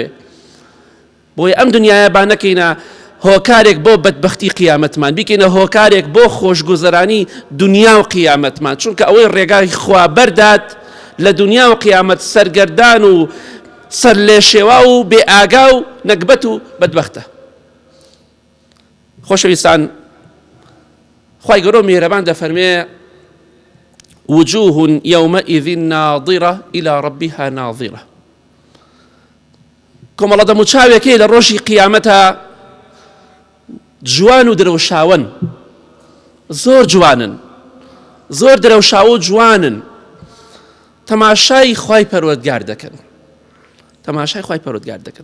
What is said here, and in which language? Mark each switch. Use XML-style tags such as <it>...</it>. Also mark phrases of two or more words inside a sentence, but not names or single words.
<ckb>بۆیە ئەم دنیاە با نەکەینە هۆکارێک بۆ بەدبەختی قیامەتمان، بیکەینە هۆکارێک بۆ خۆشگوزەرانی دنیا و قیامەتمان، چونکە ئەوەی ڕێگای خوا بەردات لە دنیا و قیامەت سەرگەردان و سەر لێ شێوا و بێ ئاگا و نەکبەت و بەدبەختە. خۆشەویستان، خوای گەورە میهرەبان دەفەرمێ</ckb> <ar>وجوه يومئذ ناظرة إلى ربها ناظرة.</ar> <ckb>کۆمەڵە دەموچاوێکی لە ڕۆژی قیامەتە جوان و درەوشاون، زۆر جوانن، زۆر درەوشاو و جوانن، تەماشای خوای پەروەردگار دەکەن، تەماشای خوای پەروەردگار دەکەن.</ckb>